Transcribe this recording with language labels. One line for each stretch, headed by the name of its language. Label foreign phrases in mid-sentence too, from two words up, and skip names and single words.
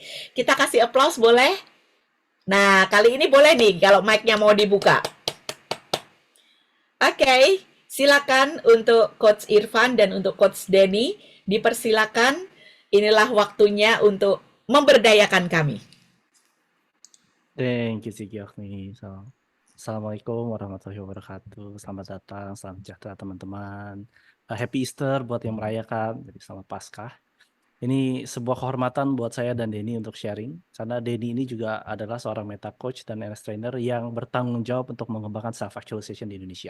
Indonesian: Kita kasih applause boleh? Nah, kali ini boleh nih kalau mic-nya mau dibuka. Oke, silakan untuk Coach Irfan dan untuk Coach Denny, dipersilakan. Inilah waktunya untuk memberdayakan kami.
English: Thank you, Sigiyakni.
Arabic: السلام عليكم ورحمة الله وبركاته.
Indonesian: Selamat datang, salam sejahtera teman-teman.
English: Happy Easter
Indonesian: buat yang merayakan, jadi selamat Paskah. Ini sebuah kehormatan buat saya dan Denny untuk sharing, karena Denny ini juga adalah seorang
English: meta coach
Indonesian: dan
English: NS trainer
Indonesian: yang bertanggung jawab untuk mengembangkan self-actualization di Indonesia.